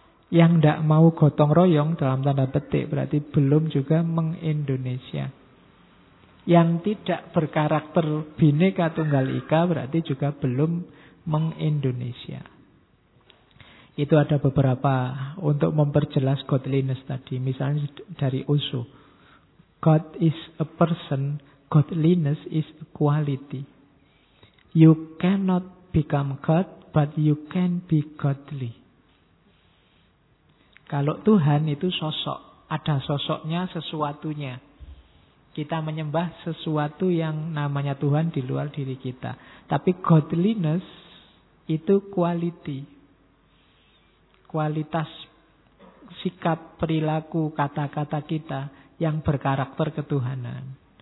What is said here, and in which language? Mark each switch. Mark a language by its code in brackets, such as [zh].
[id] Yang enggak mau gotong royong dalam tanda petik berarti belum juga meng-Indonesia. Yang tidak berkarakter Bhinneka Tunggal Ika berarti juga belum meng-Indonesia. Itu ada beberapa untuk memperjelas godliness tadi. Misalnya dari Osho. [en] God is a person, godliness is a quality. You cannot become God, but you can be godly. [id] Kalau Tuhan itu sosok, ada sosoknya, sesuatunya. Kita menyembah sesuatu yang namanya Tuhan di luar diri kita. Tapi godliness itu quality. Kualitas sikap, perilaku, kata-kata kita yang berkarakter ketuhanan.